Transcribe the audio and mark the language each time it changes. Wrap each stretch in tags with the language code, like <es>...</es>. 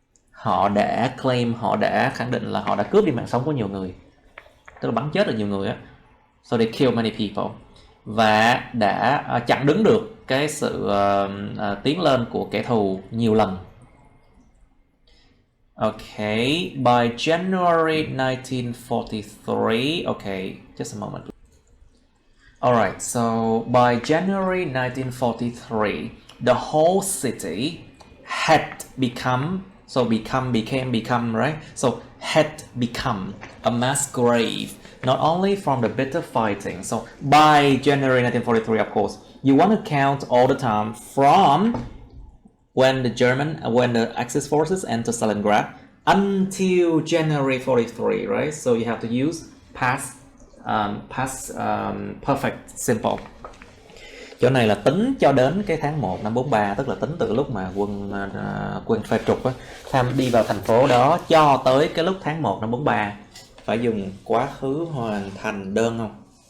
<vi>Họ đã khẳng định là họ đã cướp đi mạng sống của nhiều người, tức là bắn chết được nhiều người á.</vi> <en>So they killed many people,</en> <vi>và đã chặn đứng được cái sự tiến lên của kẻ thù nhiều lần.</vi> <en>Okay, by January 1943, okay, just a moment. Alright, so by January 1943, the whole city had become, right? So had become a mass grave, not only from the bitter fighting. So by January 1943, of course, you want to count all the time from when the Axis forces entered Stalingrad until January 43, right? So you have to use past perfect simple.</en> <vi>Chỗ này là tính cho đến cái tháng 1 năm 43, tức là tính từ lúc mà quân phe trục đi vào thành phố đó cho tới cái lúc tháng 1 năm 43, phải dùng quá khứ hoàn thành đơn không?</vi>